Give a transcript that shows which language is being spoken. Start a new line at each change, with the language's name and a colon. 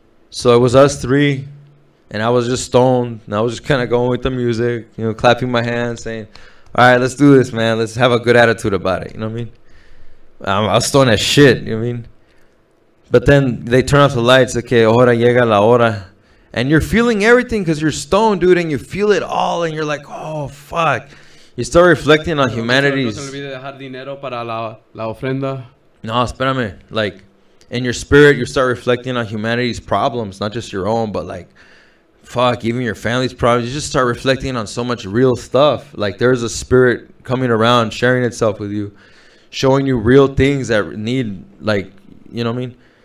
English: So it was us 3. And I was just stoned. And I was just kind of going with the music, you know, clapping my hands, saying, all right, let's do this, man. Let's have a good attitude about it, you know what I mean? I was stoned as shit, you know what I mean? But then they turn off the lights. Okay,
Spanish: hora llega la hora.
English: And you're feeling everything because you're stoned, dude, and you feel it all, and you're like, oh, fuck. You start reflecting on humanity's...
Spanish: No se olvide dejar dinero para la ofrenda. No, espérame.
English: Like, in your spirit, you start reflecting on humanity's problems, not just your own, but like, fuck, even your family's problems. You just start reflecting on so much real stuff. Like, there's a spirit coming around, sharing itself with you, showing you real things that need, like, you know what I mean?